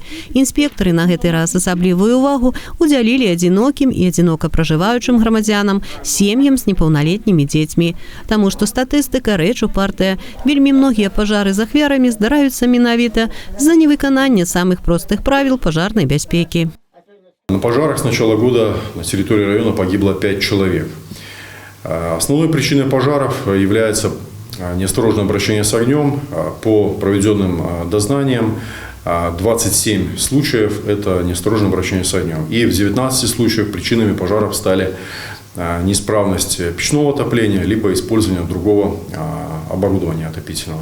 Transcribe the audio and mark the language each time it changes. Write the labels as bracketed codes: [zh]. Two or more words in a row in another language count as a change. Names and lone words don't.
[be] Інспектары на гэты раз асаблівую ўвагу удзялілі адзінокім і адзінока пражываючым грамадзянам, сем'ям з непаўналетнімі дзецьмі. Таму што статыстыка рэч упартая. Вельмі многія пажары з ахвярамі здараюцца менавіта з-за невыканання самых простых правіл пажарнай бяспекі. [ru] На пожарах с начала года на территории района погибло 5 человек. Основной причиной пожаров является неосторожное обращение с огнем. По проведенным дознаниям 27 случаев – это неосторожное обращение с огнем. И в 19 случаях причинами пожаров стали неисправность печного отопления либо использование другого оборудования отопительного.